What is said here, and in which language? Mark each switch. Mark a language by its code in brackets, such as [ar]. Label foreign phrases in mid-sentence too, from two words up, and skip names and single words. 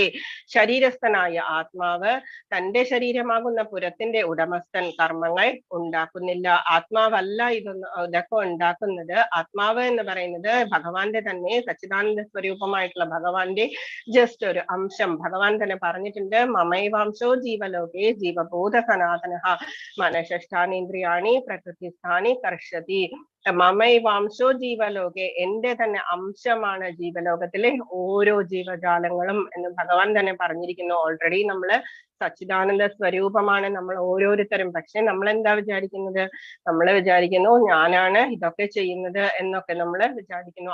[ml] ശരീരസ്ഥനായ ആത്മാവ്, തന്റെ ശരീരമാകുന്ന പുരത്തിന്റെ ഉടമസ്ഥൻ കർമ്മങ്ങൾ ഉണ്ടാക്കുന്നില്ല. ആത്മാവല്ല ഇതൊക്കെ ഉണ്ടാക്കുന്നത്. ആത്മാവ് എന്ന് പറയുന്നത് ഭഗവാന്റെ തന്നെ സച്ചിദാനന്ദ സ്വരൂപമായിട്ടുള്ള ഭഗവാന്റെ ജസ്റ്റ് ഒരു അംശം. ഭഗവാൻ തന്നെ പറഞ്ഞിട്ടുണ്ട്, [sa] മമൈവാംശോ ജീവലോകേ ജീവബോധ സനാതന മനഃഷ്ഠാനേന്ദ്രിയാണി പ്രകൃതിസ്ഥാനി കർഷതി. മമൈവാംശോ ജീവലോകെ, [ml] എന്റെ തന്നെ അംശമാണ് ജീവലോകത്തിലെ ഓരോ ജീവജാലങ്ങളും എന്ന് ഭഗവാൻ തന്നെ പറഞ്ഞിരിക്കുന്നു. ഓൾറെഡി നമ്മള് സച്ചിദാനന്ദ സ്വരൂപമാണ് നമ്മൾ ഓരോരുത്തരും. പക്ഷെ നമ്മൾ എന്താ വിചാരിക്കുന്നത്? നമ്മൾ വിചാരിക്കുന്നു ഞാനാണ് ഇതൊക്കെ ചെയ്യുന്നത് എന്നൊക്കെ നമ്മൾ വിചാരിക്കുന്നു.